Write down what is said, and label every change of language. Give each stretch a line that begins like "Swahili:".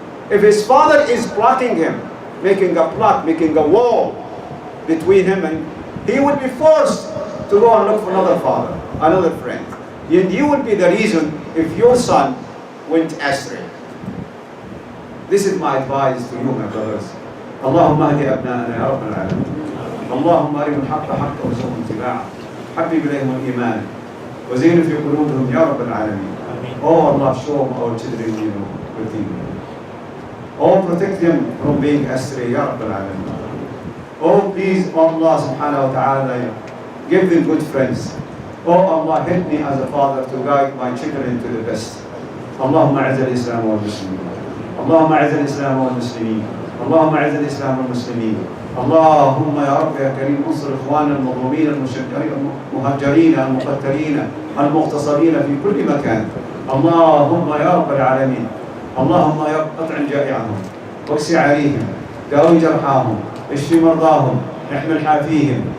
English: If his father is blocking him, making a plot, making a wall between him, and he will be forced to go and look for another father, another friend. And you will be the reason if your son went astray. This is my advice to you, my brothers.
Arabic: اللهم اهد أبناءنا يا رب العالمين. اللهم أرنا الحق حقا وارزقهم اتباعه. حبب إليهم الإيمان وزين في قلوبهم يا رب العالمين.
English: Oh Allah, show our children with you. Oh, protect them from being astray, Ya Rabbal Alameen. Oh, please, Allah subhanahu wa ta'ala, give them good friends. Oh Allah, help me as a father to guide my children to the best.
Arabic: اللهم أعز الإسلام والمسلمين. اللهم أعز الإسلام والمسلمين. اللهم أعز الإسلام والمسلمين. اللهم يا رب يا كريم انصر إخواننا المظلومين المهجرين المقتلين المغتصبين في كل مكان. اللهم يا رب العالمين. اللهم يا رب أطعم جائعهم واكس عاريهم داوي جرحاهم اشف مرضاهم احمل حافيهم